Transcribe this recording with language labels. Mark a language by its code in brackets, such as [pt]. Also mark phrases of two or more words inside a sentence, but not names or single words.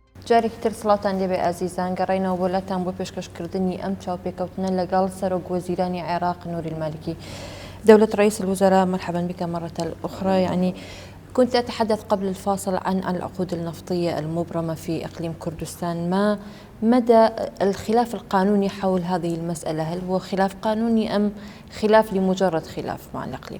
[ckb] جارێکی تر سڵاتان لێبێ ئازیزان گەڕێنەوە بۆ لاتان بۆ پێشکەشکردنی ئەم چاوپێکەوتنە لەگەڵ سەرۆک وەزیرانی عێراق نوری المالكي. [ar] دولة رئيس الوزراء، مرحبا بك مرة أخرى. يعني كنت أتحدث قبل الفاصل عن العقود النفطية المبرمة في إقليم كردستان، ما مدى الخلاف القانوني حول هذه المسألة؟ هل هو خلاف قانوني أم خلاف لمجرد خلاف مع الإقليم؟